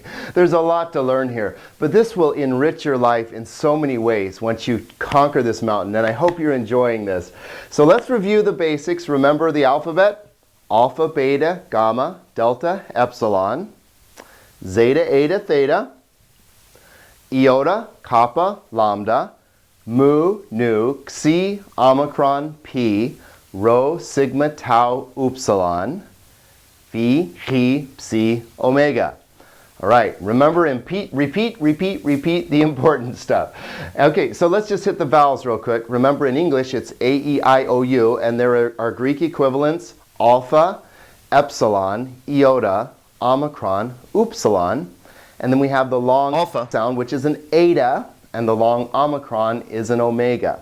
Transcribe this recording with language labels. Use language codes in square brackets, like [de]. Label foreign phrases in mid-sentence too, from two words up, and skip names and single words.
[en] There's a lot to learn here. But this will enrich your life in so many ways once you conquer this mountain, and I hope you're enjoying this. So let's review the basics. Remember the alphabet? Alpha, beta, gamma, delta, epsilon, zeta, eta, theta, iota, kappa, lambda, mu, nu, xi, omicron, pi, rho, sigma, tau, upsilon, phi, chi, psi, omega. All right, remember and repeat the important stuff. Okay, so let's just hit the vowels real quick. Remember in English it's A, E, I, O, U, and there are Greek equivalents, alpha, epsilon, iota, omicron, upsilon, and then we have the long alpha sound, which is an eta, and the long omicron is an omega.